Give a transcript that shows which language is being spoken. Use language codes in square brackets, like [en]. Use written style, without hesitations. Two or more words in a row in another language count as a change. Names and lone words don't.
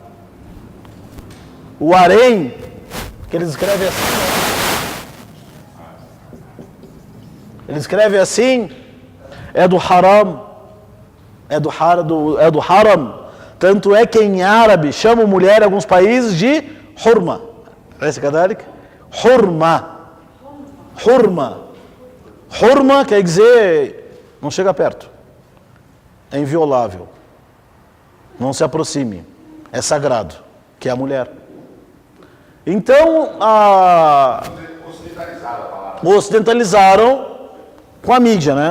[pt] O harém, que eles escrevem assim, ele escreve assim, é do haram, é do haram. Tanto é que em árabe chamam mulher em alguns países de hurma. Parece kadalik? Hurma. Hurma. Hurma quer dizer, não chega perto. É inviolável. Não se aproxime. É sagrado, que é a mulher. Então, ocidentalizaram com a mídia, né?